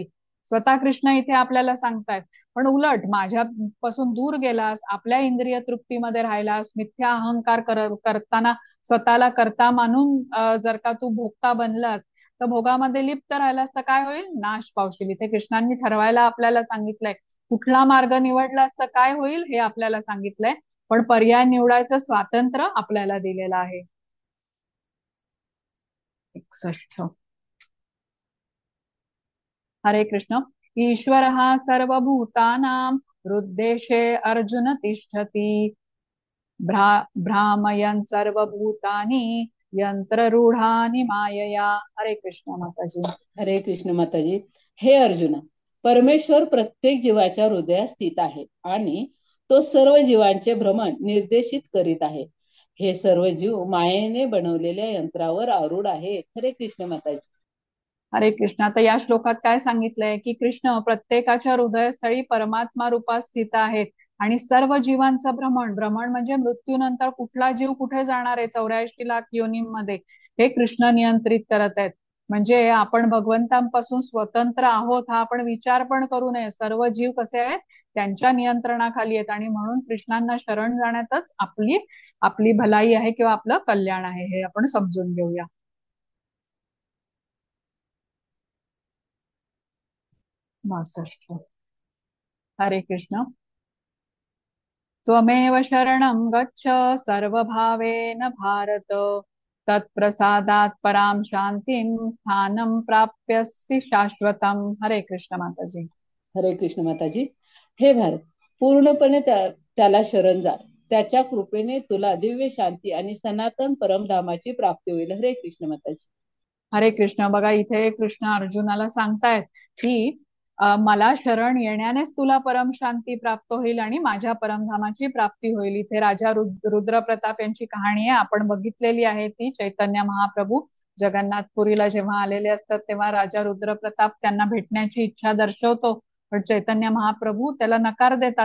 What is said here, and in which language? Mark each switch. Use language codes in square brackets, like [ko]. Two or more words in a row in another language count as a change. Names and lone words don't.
[mr] स्वतः कृष्ण इथे आपल्याला सांगतायत. पण उलट माझ्यापासून दूर गेलास, आपल्या इंद्रिय तृप्तीमध्ये राहिलास, मिथ्या अहंकार करताना स्वतःला कर्ता मानून जर का तू भोगता बनलास, तर भोगामध्ये लिप्त राहिलास तर काय होईल, नाश पावशील. इथे कृष्णांनी ठरवायला आपल्याला सांगितलंय. कुठला मार्ग निवडलास तर काय होईल हे आपल्याला सांगितलंय, पण पर्याय निवडायचं स्वातंत्र्य आपल्याला दिलेलं आहे. 61. हरे कृष्ण. [sa] ईश्वरः सर्वभूतानां हृद्देशे अर्जुन तिष्ठति भ्रामयन् सर्वभूतानि यंत्ररूढानि मायया. [mr] हरे कृष्ण माताजी. हरे कृष्ण माताजी. हे अर्जुना, परमेश्वर प्रत्येक जीवाच्या हृदयात स्थित आहे आणि तो सर्व जीवांचे भ्रमण निर्देशित करीत आहे. हे सर्व जीव मायेने बनवलेल्या यंत्रावर आरूढ आहे. हरे कृष्ण माताजी. हरे कृष्ण. आता या श्लोकात काय सांगितलंय की कृष्ण प्रत्येकाच्या हृदयस्थळी परमात्मा रूपात स्थित आहेत आणि सर्व जीवांचं भ्रमण, भ्रमण म्हणजे मृत्यूनंतर कुठला जीव कुठे जाणार आहे 84 लाख योनींमध्ये, हे कृष्ण नियंत्रित करत आहेत. म्हणजे आपण भगवंतांपासून स्वतंत्र आहोत हा आपण विचार पण करू नये. सर्व जीव कसे आहेत, त्यांच्या नियंत्रणाखाली आहेत आणि म्हणून कृष्णांना शरण जाण्यातच आपली आपली भलाई आहे किंवा आपलं कल्याण आहे, हे आपण समजून घेऊया. 62. हरे कृष्ण. [sa] त्वमेव शरणं गच्छ सर्वभावेन भारत तत्प्रसादात् परां शांतिं स्थानं प्राप्यसि शाश्वतम. [mr] हरे कृष्ण माताजी. हरे कृष्ण माताजी. हे भारत, पूर्णपणे त्याला शरण जा. त्याच्या कृपेने तुला दिव्य शांती आणि सनातन परमधामाची प्राप्ती होईल. हरे कृष्ण माताजी. हरे कृष्ण. बघा, इथे कृष्ण अर्जुनाला सांगतायत की मला शरण येण्यानेच तुला परम शांती प्राप्त होईल आणि माझ्या परमधामाची प्राप्ती होईल. इथे राजा रुद्र प्रताप यांची कहाणी आहे, आपण बघितलेली आहे ती. चैतन्य महाप्रभू जगन्नाथपुरीला जेव्हा आलेले असतात तेव्हा राजा रुद्र प्रताप त्यांना भेटण्याची इच्छा दर्शवतो, पण चैतन्य महाप्रभू त्याला नकार देतात.